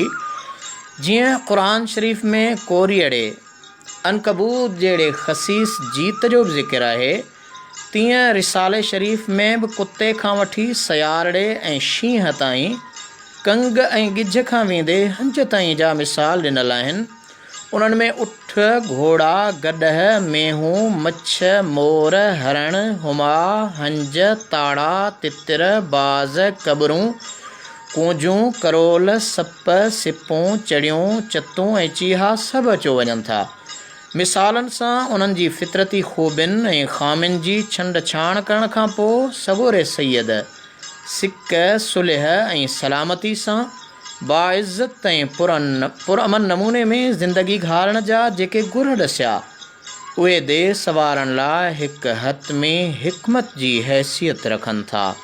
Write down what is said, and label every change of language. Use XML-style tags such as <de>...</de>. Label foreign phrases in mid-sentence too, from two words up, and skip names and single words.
<sd>जीअं क़ुरान शरीफ़ में कोरीअड़े अनकबूत जहिड़े ख़सीस जीत जो बि ज़िक्र आहे, तीअं रिसाले शरीफ़ में बि कुते खां वठी सयारड़े ऐं शींहं ताईं, कंग ऐं गिझ खां वेंदे हंज ताईं जा मिसाल ॾिनल आहिनि। उन्हनि में उठ, घोड़ा, गॾह, मेहूं, मछ, मोर, हरण, हुमा, हंज, ताड़ा, तितिर, बाज़, कबरूं, कूंजूं, करोल, सप, सिपूं, चड़ियूं, चतूं ऐं चीहा सभु अचो वञनि था। मिसालनि सां उन्हनि जी फितरती ख़ूबियुनि ऐं ख़ामियुनि जी छंड छाण करण खां पोइ सगोरे सैयद सिक, सुलह ऐं सलामती सां बाइज़त ऐं पुरअमन नमूने में ज़िंदगी घारण जा जेके गुर ॾसिया, उहे देह सवारण लाइ हिकु हथ में हिकमत जी हैसियत रखनि था।</sd>